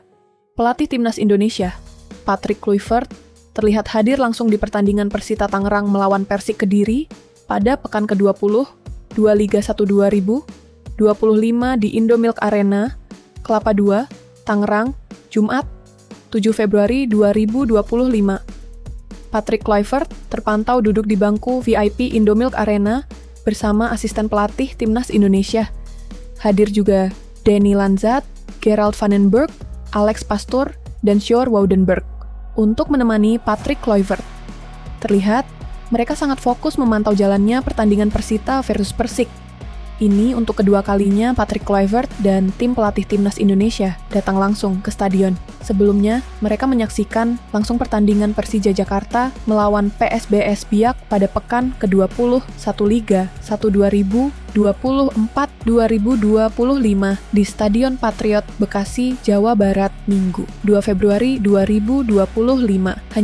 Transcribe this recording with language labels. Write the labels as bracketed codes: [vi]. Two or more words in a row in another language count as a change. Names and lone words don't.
[id] Pelatih timnas Indonesia, Patrick Kluivert, terlihat hadir langsung di pertandingan Persita Tangerang melawan Persik Kediri pada pekan ke-20, 2 Liga 1 2025 di Indomilk Arena, Kelapa II, Tangerang, Jumat, 7 Februari 2025. Patrick Kluivert terpantau duduk di bangku VIP Indomilk Arena bersama asisten pelatih timnas Indonesia. Hadir juga Denny Lanzat, Gerald van den Berg, Alex Pastoor, dan Sjoerd Woudenberg untuk menemani Patrick Kluivert. Terlihat, mereka sangat fokus memantau jalannya pertandingan Persita versus Persik. Ini untuk kedua kalinya Patrick Kluivert dan tim pelatih timnas Indonesia datang langsung ke stadion. Sebelumnya, mereka menyaksikan langsung pertandingan Persija Jakarta melawan PSBS Biak pada pekan ke-20 Liga 1 2024-2025 di Stadion Patriot, Bekasi, Jawa Barat, Minggu, 2 Februari 2025.